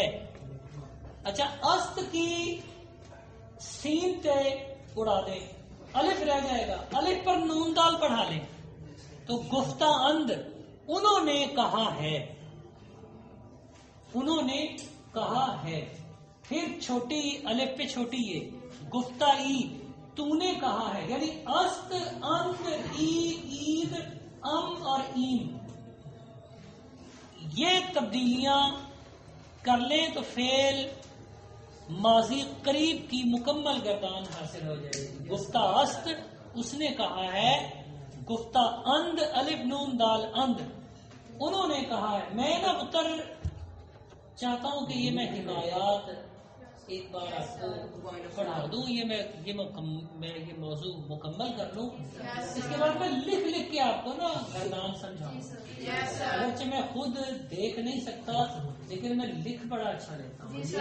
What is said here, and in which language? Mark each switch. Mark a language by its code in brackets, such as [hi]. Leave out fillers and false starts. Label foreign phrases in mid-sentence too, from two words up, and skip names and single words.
[ur] اچھا است کی سین تے اڑا دیں، الف رہ جائے گا، الف پر نون دال بڑھا لیں تو [fa] گفتہ اند [ur] انہوں نے کہا ہے، انہوں نے کہا ہے. پھر چھوٹی الف پہ چھوٹی یہ [fa] گفتہ ای [ur] تو نے کہا ہے، یعنی [fa] است اند ای [ur] عید ام اور ایم یہ تبدیلیاں کر لیں تو فعل ماضی قریب کی مکمل گردان حاصل ہو جائے گی. [fa] گفتہ است [ur] اس نے کہا ہے، [fa] گفتہ اند [ur] الف نون دال اند انہوں نے کہا ہے. میں نا اتر چاہتا ہوں کہ یہ میں حکایات ایک بار آپ کو پڑھا دوں، یہ موضوع مکمل کر لوں، اس کے بعد میں لکھ کے آپ کو نا گردان سمجھاؤں. اگرچہ میں خود دیکھ نہیں سکتا لیکن میں لکھ بڑا اچھا لیتا ہوں.